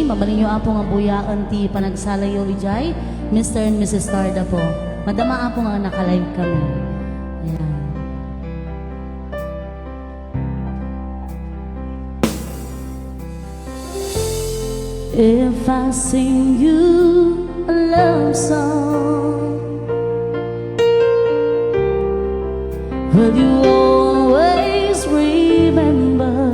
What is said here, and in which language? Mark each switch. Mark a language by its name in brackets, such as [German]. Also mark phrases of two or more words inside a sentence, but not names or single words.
[Iloko] Mabalin nyo apo nga buyaan ti panagsalayo ijay. Mr. and Mrs. Starda po. Madama apo nga nakalive kami. Yan. [English] If I sing you a love song, will you always remember?